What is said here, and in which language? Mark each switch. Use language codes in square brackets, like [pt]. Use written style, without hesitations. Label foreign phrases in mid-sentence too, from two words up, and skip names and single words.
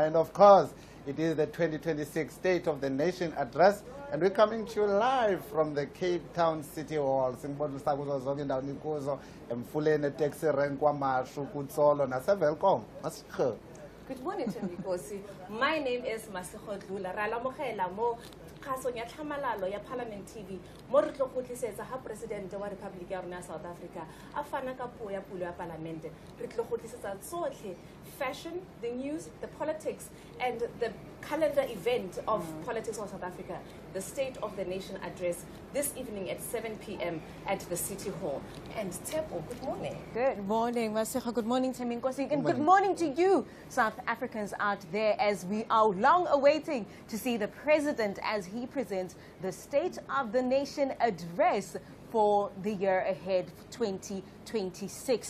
[en] And of course, it is the 2026 State of the Nation address. And we're coming to you live from the Cape Town City Hall. Good morning, Tembikosi. My name is Masiho Dlula. [tn] Ralamogela mo kaso ya tlhamalalo ya Parliament TV. Mo re tlo gotlisetsa ha President wa Republic ya rona South Africa a fana ka puo ya pulo ya Parliament. Re tlo gotlisetsa tsotlhe, [en] fashion, the news, the politics, and the calendar event of politics of South Africa, the State of the Nation address this evening at 7 p.m. at the City Hall. And Tepo, good morning. Good morning, Masiho. Good morning, Teminkosi. And good morning to you, South Africans out there, as we are long awaiting to see the President as he presents the State of the Nation address for the year ahead, 2026.